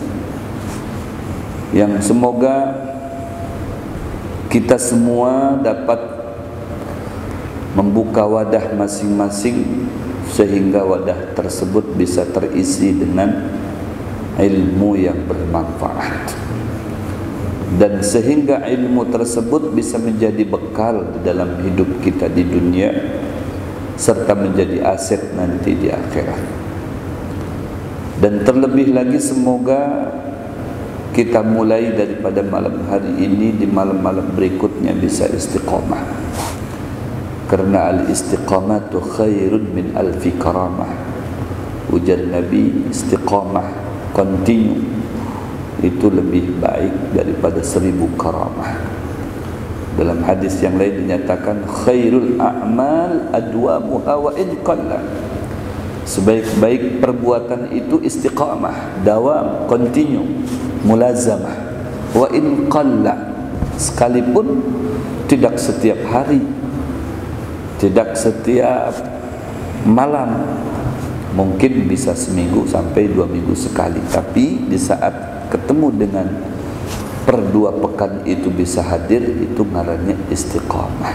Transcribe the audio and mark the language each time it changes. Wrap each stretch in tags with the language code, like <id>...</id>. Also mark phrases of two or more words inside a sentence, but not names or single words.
<id>yang semoga kita semua dapat membuka wadah masing-masing sehingga wadah tersebut bisa terisi dengan ilmu yang bermanfaat, dan sehingga ilmu tersebut bisa menjadi bekal di dalam hidup kita di dunia serta menjadi aset nanti di akhirat. Dan terlebih lagi semoga kita mulai daripada malam hari ini di malam-malam berikutnya bisa istiqamah, karena</id> <ar>الاستقامة خير من ألف كرامة.</ar> <id>Ujar Nabi, istiqamah, continue, itu lebih baik daripada 1000 karamah. Dalam hadis yang lain dinyatakan</id> <ar>خير الأعمال أدومها وإن قل.</ar> <id>Sebaik-baik perbuatan itu istiqamah, dawam, continue, mulazamah.</id> <ar>وإن قل,</ar> <id>sekalipun tidak setiap hari, tidak setiap malam, Mungkin bisa seminggu sampai 2 minggu sekali, tapi di saat ketemu dengan per 2 pekan itu bisa hadir, itu ngarannya istiqamah.</id>